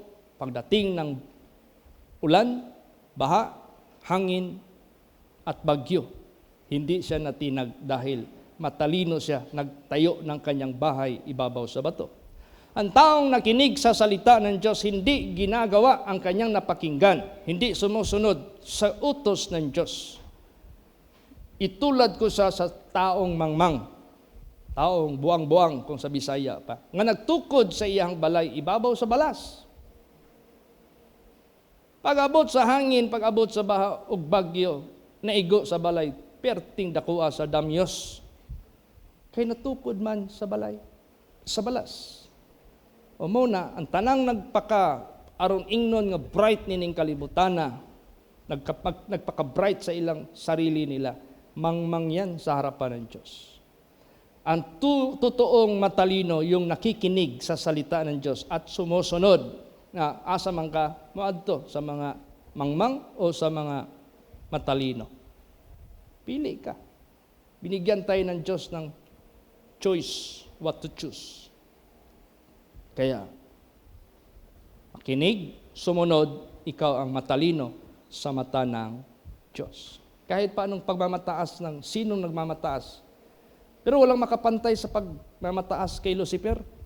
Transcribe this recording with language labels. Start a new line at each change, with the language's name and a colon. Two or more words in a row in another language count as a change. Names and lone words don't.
Filipino: Pagdating ng ulan, baha, hangin, at bagyo, hindi siya natinag dahil matalino siya, nagtayo ng kanyang bahay ibabaw sa bato. Ang taong nakinig sa salita ng Diyos, hindi ginagawa ang kanyang napakinggan, hindi sumusunod sa utos ng Diyos.
Cebuano: Itulad ko sa taong mangmang, taong buang-buang kung sa Bisaya pa, nga nagtukod sa iyang balay, ibabaw sa balas. Pag-abot sa hangin, pag-abot sa baha ug bagyo, naigo sa balay, perting dakua sa damyos. Kay natukod man sa balay, sa balas. O muna, ang tanang nagpaka aron ingnon nga bright nining kalibutana, nagpaka-bright sa ilang
Filipino: sarili nila, mangmang yan sa harapan ng Diyos. Ang totoong matalino yung nakikinig sa salita ng Diyos at sumusunod na
Cebuano: asa man ka moadto sa mga mangmang o sa mga matalino.
Filipino: Pili ka. Binigyan tayo ng Diyos ng choice,
English: what to choose.
Filipino: Kaya, makinig, sumunod, ikaw ang matalino sa mata ng Diyos. Kahit pa anong pagmamataas ng sinong nagmamataas, pero walang makapantay sa pagmamataas kay Lucifer.